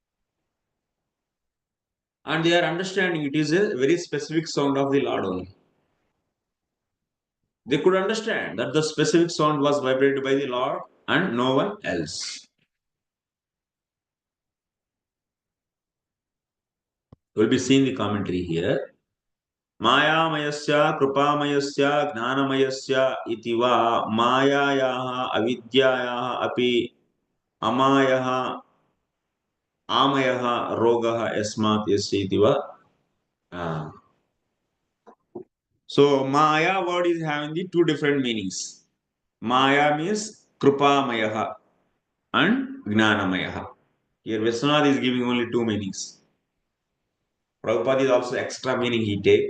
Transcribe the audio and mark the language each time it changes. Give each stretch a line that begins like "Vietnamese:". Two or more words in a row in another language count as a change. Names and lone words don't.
English: And they are understanding it is a very specific sound of the Lord only. They could understand that the specific sound was vibrated by the Lord and no one else. We'll be seeing the commentary here.
Sanskrit: मयामयस्य कृपामयस्य ज्ञानमयस्य इति वा मायायाः अविद्यायाः अपि आमयः आमयः, रोगः यस्मात् यस्य इति वा.
English: So Maya word is having the two different meanings. Maya means Krupamayaha and Gnanamayaha. Here Vishwanath is giving only two meanings. Prabhupada is also extra meaning he take.